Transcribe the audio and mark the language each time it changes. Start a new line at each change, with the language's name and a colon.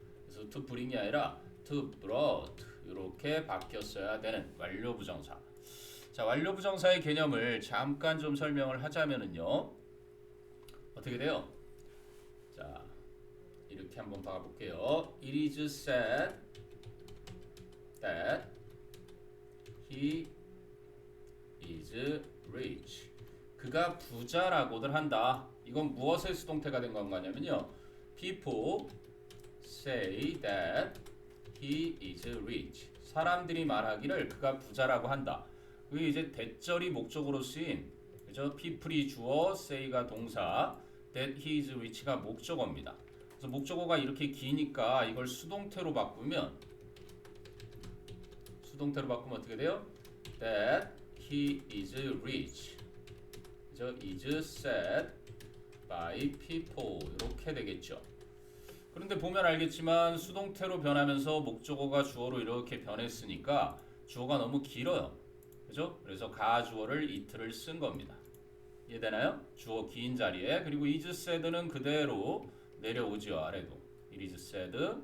Korean: 그래서
English: to bring
Korean: 이 아니라
English: to brought
Korean: 이렇게 바뀌었어야 되는 완료 부정사. 자, 완료 부정사의 개념을 잠깐 좀 설명을 하자면은요. 어떻게 돼요? 자, 이렇게 한번 봐볼게요.
English: It is said that he is rich.
Korean: 그가 부자라고들 한다. 이건 무엇의 수동태가 된 건가냐면요.
English: People say that he is rich.
Korean: 사람들이 말하기를 그가 부자라고 한다. 그게 이제 대절이 목적으로 쓰인, 그죠? people이 주어, say가 동사,
English: that he is rich
Korean: 가 목적어입니다. 그래서 목적어가 이렇게 기니까 이걸 수동태로 바꾸면 어떻게 돼요?
English: That he is rich.
Korean: 그죠?
English: is said by people
Korean: 이렇게 되겠죠. 그런데 보면 알겠지만 수동태로 변하면서 목적어가 주어로 이렇게 변했으니까 주어가 너무 길어요. 그죠? 그래서 가주어를 it를 쓴 겁니다. 이해되나요? 주어 긴 자리에. 그리고 is said는 그대로 내려오죠. 아래도.
English: It is said.